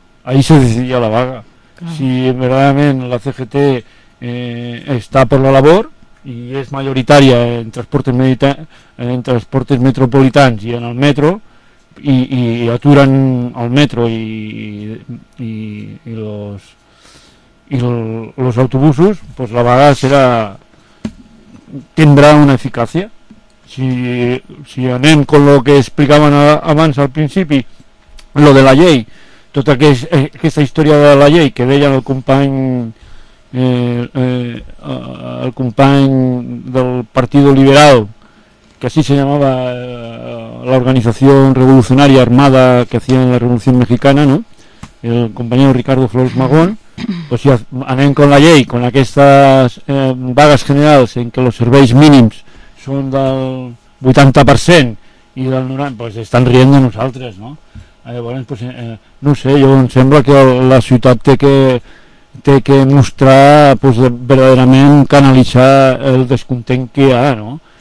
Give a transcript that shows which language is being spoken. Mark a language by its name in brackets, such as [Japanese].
[Spanish] Ahí se decidia [Catalan] la vaga. Clar. Si verdaderament la CGT està per la labor i és majoritària en transportes metropolitans i en el metro, i aturen el metro i los autobusos, pues la vaga serà, tindrà una eficàcia. Si anem con lo que explicaven abans al principi, lo de la llei, tota aquesta història de la llei que deia el company del Partido Liberal, [Spanish] que así se llamaba la organización revolucionaria armada que hacía la Revolución Mexicana, [Catalan] ¿no? [Spanish] El compañero Ricardo Flores Magón. [Catalan] Pues si anem con la llei, con aquestes vagues generals en què els serveis mínims són del 80% i del 90%, pues estan rient de nosaltres, no? Llavors, pues, no ho sé, jo em sembla que la ciutat té que mostrar, pues, verdaderament canalitzar el descontent que hi ha, no?